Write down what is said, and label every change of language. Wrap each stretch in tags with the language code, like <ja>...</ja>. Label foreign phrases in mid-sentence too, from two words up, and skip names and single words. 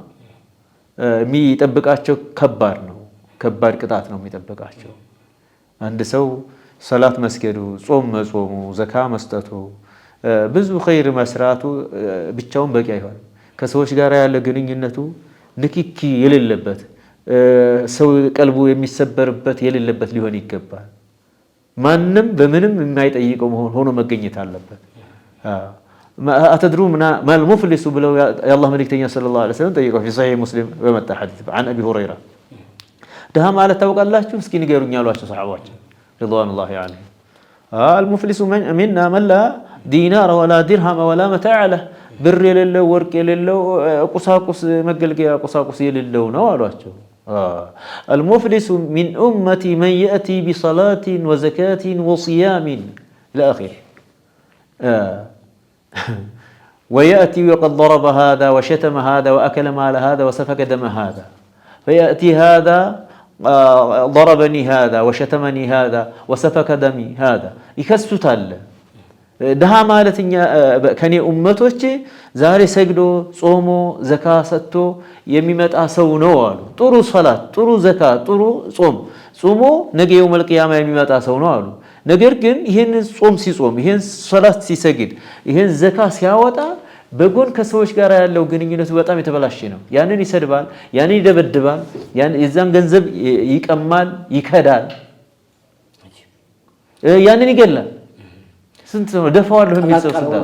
<am>የሚጠብቃቸው ከባድ ነው፣ ከባድ ቅጣት ነው የሚጠብቃቸው። አንድ ሰው ሰላት መስገዱ፣ ጾም መጾሙ፣ ዘካ መስጠቱ፣ ብዙ ኸይር መስራቱ ብቻውን በቂ አይሆንም። ከሰዎች ጋር ያለ ግንኙነቱ ንክኪ የሌለበት ሰው ቀልቡ የሚሰበርበት የሌለበት ሊሆን ይገባል። ማንም በምንም የማይጠይቀው ሆኖ መገኘት አለበት።</am> <ar>أتدرون ما المفلس</ar> <am>ብለው የአላህ መልእክተኛ</am> <ar>صلى الله عليه</ar> <am>ወሰለም ጠይቀው</am> <ar>في صحيح مسلم</ar> <am>በመጣ ሐዲስ</am> <ar>عن ابي هريره</ar> <am>ድሃ ማለት ታውቃላችሁ እስኪ ንገሩኝ አሏቸው ሰሃባዎች</am> <ar>رضوان الله عليهم። المفلس منا من لا دينار ولا درهم ولا متاع له</ar> <am>ብር የሌለው ወርቅ የሌለው ቁሳቁስ መገልገያ ቁሳቁስ የሌለው ነው አሏቸው።</am> <ar>المفلس من أمتي من يأتي بصلاة وزكاة وصيام إلى آخره ويأتي وقد ضرب هذا وشتم هذا وأكل مال هذا وسفك دم هذا فيأتي هذا ضربني هذا وشتمني هذا وسفك دمي هذا يكسوت الله</ar> <am>ድሃ ማለትኛ ከኔ ኡመቶች ዛሬ ሰግዶ ጾሞ ዘካ ሰጥቶ የሚመጣ ሰው ነው አሉ። ጥሩ ሶላት፣ ጥሩ ዘካ፣ ጥሩ ጾም ጾሞ ነገ</am> <ar>يوم القيامة</ar> <am>የሚመጣ ሰው ነው አሉ። ነገር ግን ይሄን ጾም ሲጾም፣ ይሄን ሶላት ሲሰግድ፣ ይሄን ዘካ ሲያወጣ በጎን ከሰዎች ጋር ያለው ግንኙነቱ በጣም የተበላሸ ነው። ያንን ይሰድባል፣ ያንን ይደበድባል፣ የዛን ገንዘብ ይቀማል፣ ይከዳል፣ ያንን ይገላል። ስንት ነው ደፋዋለሁ የሚል ሰው ስንት</am>